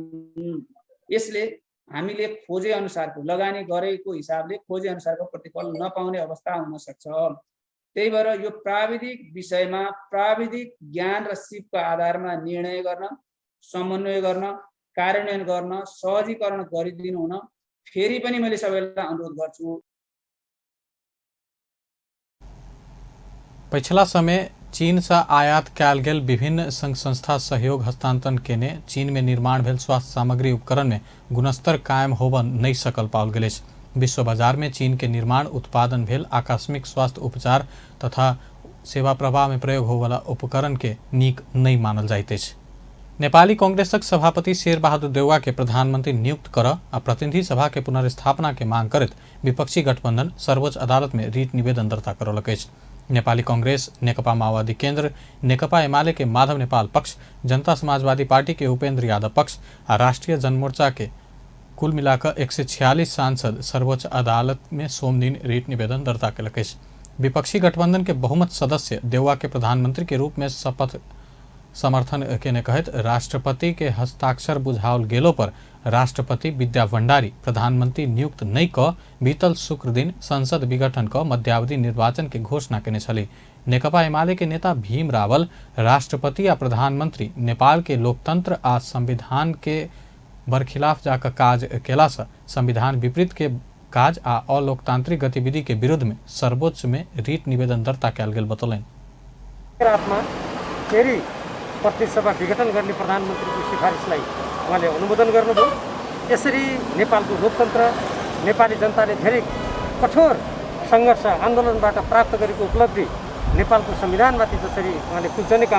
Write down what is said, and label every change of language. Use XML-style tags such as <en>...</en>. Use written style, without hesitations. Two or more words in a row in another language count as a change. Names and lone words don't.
<ne>यसले हामीले खोजे अनुसारको लगानी गरेको हिसाबले खोजे अनुसारको प्रतिफल नपाउने अवस्था हुन सक्छ। त्यही भएर यो प्राविधिक विषयमा प्राविधिक ज्ञान र सिपको आधारमा निर्णय गर्न, समन्वय गर्न, कार्यान्वयन गर्न, सहजीकरण गरिदिनु हुन फेरि पनि मैले सबैलाई अनुरोध गर्छु।</ne> <mai>पिछला समय चीन से आयात कयल गेल विभिन्न संघ संस्था सहयोग हस्तांतरण केने चीन में निर्माण भेल स्वास्थ्य सामग्री उपकरण में गुणस्तर कायम होब नहीं सकल पाओल गेल। विश्व बाजार में चीन के निर्माण उत्पादन भेल आकस्मिक स्वास्थ्य उपचार तथा सेवा प्रवाह में प्रयोग हो वाला उपकरण के नीक नहीं मानल जाइत अछि। नेपाली कांग्रेसक सभापति शेर बहादुर देउवा के प्रधानमंत्री नियुक्त कर आ प्रतिनिधि सभा के पुनर्स्थापना के मांग करत विपक्षी गठबंधन सर्वोच्च अदालत में रीट निवेदन दर्ता करौलक अछि। नेपाली कांग्रेस, नेकपा माओवादी केन्द्र, नेकपा एमाले के माधव नेपाल पक्ष, जनता समाजवादी पार्टी के उपेन्द्र यादव पक्ष आ राष्ट्रीय जनमोर्चा के कुल मिलाकर 146 सांसद सर्वोच्च अदालत में सोम दिन रीट निवेदन दर्ता कलक। विपक्षी गठबंधन के बहुमत सदस्य देउवा के प्रधानमंत्री के रूप में शपथ समर्थन केने कहत राष्ट्रपति के हस्ताक्षर बुझाओल गेलो पर राष्ट्रपति विद्या भण्डारी प्रधानमंत्री नियुक्त नहीं क बीतल शुक्र दिन संसद विघटन क मध्यावधि निर्वाचन के घोषणा केने छली। नेकपा एमाले के नेता भीम रावल राष्ट्रपति आ प्रधानमंत्री नेपाल के लोकतंत्र आ संविधान के बरखिलाफ जाकर काज केला से संविधान विपरीत के काज आ अलोकतांत्रिक गतिविधि के विरुद्ध में सर्वोच्च में रीट निवेदन दर्ता कयल गेल बतौलन।</mai> <ne>प्रतिनिधि सभा विघटन गर्ने प्रधानमन्त्रीको सिफारिसलाई उहाँले अनुमोदन गर्नुभयो। यसरी नेपालको लोकतन्त्र, नेपाली जनताले धेरै कठोर सङ्घर्ष आन्दोलनबाट प्राप्त गरेको उपलब्धि नेपालको संविधानमाथि जसरी उहाँले कुल्चने काम</ne>